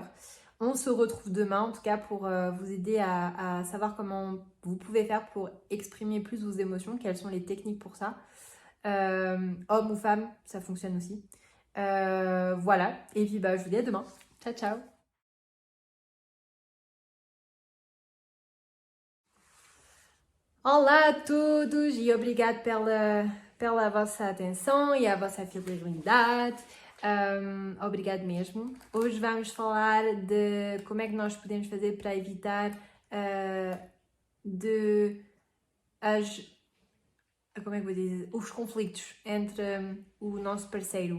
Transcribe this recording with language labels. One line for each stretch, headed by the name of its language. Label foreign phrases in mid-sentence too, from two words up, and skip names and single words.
French: On se retrouve demain, en tout cas pour vous aider à savoir comment vous pouvez faire pour exprimer plus vos émotions, quelles sont les techniques pour ça. Homme ou femme, ça fonctionne aussi. Voilà, et puis bah, je vous dis à demain.
Italian: Ciao, ciao.
Portuguese: Olá a todos e obrigado pela vossa atenção e a vossa fidelidade. Obrigado mesmo. Hoje vamos falar de como é que nós podemos fazer para evitar como é que vou dizer, os conflitos entre o nosso parceiro.